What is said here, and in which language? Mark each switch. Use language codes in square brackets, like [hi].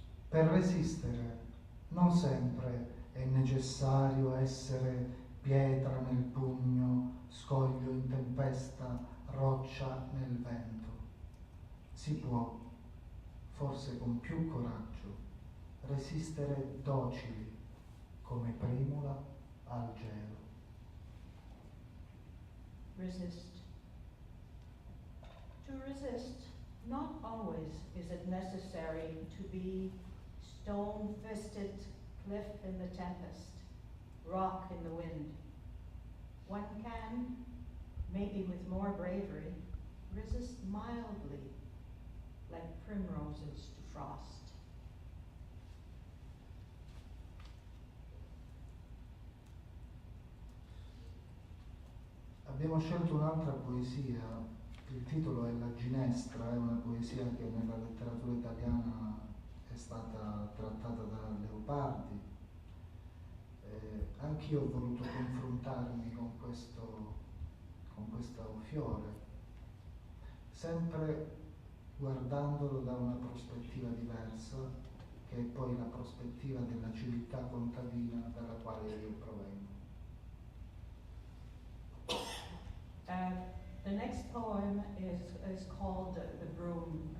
[it] Per resistere non sempre è necessario essere pietra nel pugno, scoglio in tempesta, roccia nel vento. Si può, forse con più coraggio, resistere docili come primula al gelo. [en] Resist. To resist, not always is it necessary to be stone-fisted, cliff in the tempest, rock in the wind. One can, maybe with more bravery, resist mildly, like primroses to frost. [it] Abbiamo scelto un'altra poesia, il titolo è La Ginestra, è una poesia che nella letteratura italiana è stata trattata da Leopardi. Anch'io ho voluto confrontarmi con con questo fiore, sempre guardandolo da una prospettiva diversa, che è poi la prospettiva della civiltà contadina dalla quale io provengo. [en] The next poem is called The Broom.